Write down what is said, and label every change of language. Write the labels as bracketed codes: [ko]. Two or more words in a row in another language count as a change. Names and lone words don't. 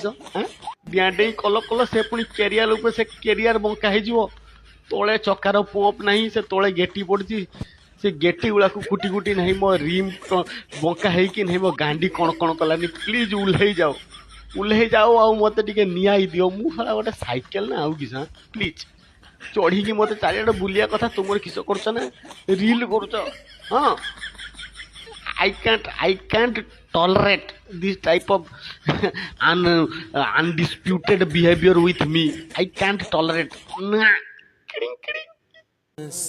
[or] ଡିଆଁ ଡେଇଁ କଲ କଲ, ସେ ପୁଣି କେରିଆର ଉପରେ ସେ କେରିଆର ବଙ୍କା ହେଇଯିବ, ତଳେ ଚକାର ପମ୍ପ ନାହିଁ, ସେ ତଳେ ଗେଟି ପଡ଼ିଛି, ସେ ଗେଟି ଗୁଡ଼ାକୁ କୁଟି କୁଟି ନାହିଁ, ମୋ ରିମ୍ ବଙ୍କା ହେଇକି ନାହିଁ, ମୋ ଗାଣ୍ଡି କଣ କଣ କଲାନି। ପ୍ଲିଜ୍ ଓହ୍ଲେଇ ଯାଅ ଆଉ ମୋତେ ଟିକେ ନିଆଇ ଦିଅ। ମୁଁ ଶଳା ଗୋଟେ ସାଇକେଲ ନା ଆଉ କିସ? ପ୍ଲିଜ୍ ଚଢ଼ିକି ମୋତେ ଚାରିଆଡ଼େ ବୁଲିବା କଥା, ତୁମର କିସ କରୁଛ ନା ରିଲ୍ କରୁଛ? ହଁ, [en] I can't tolerate this type of undisputed behavior with me. I can't tolerate. Nah. Kidding.